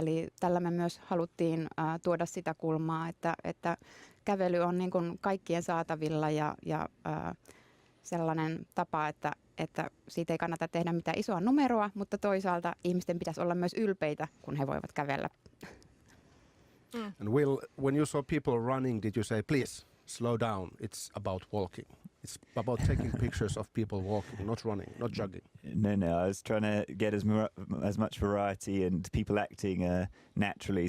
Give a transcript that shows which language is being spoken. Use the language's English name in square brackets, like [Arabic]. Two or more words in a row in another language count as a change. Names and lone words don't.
[Finnish] Eli tällä me myös haluttiin tuoda sitä kulmaa, että kävely on niin kuin kaikkien saatavilla ja sellainen tapa, että siitä ei kannata tehdä mitään isoa numeroa, mutta toisaalta ihmisten pitäisi olla myös ylpeitä, kun he voivat kävellä. [English] And Will, when you saw people running, did you say, please, slow down. It's about walking. It's about taking pictures of people walking, not running, not jogging. No, I was trying to get as much variety and people acting naturally.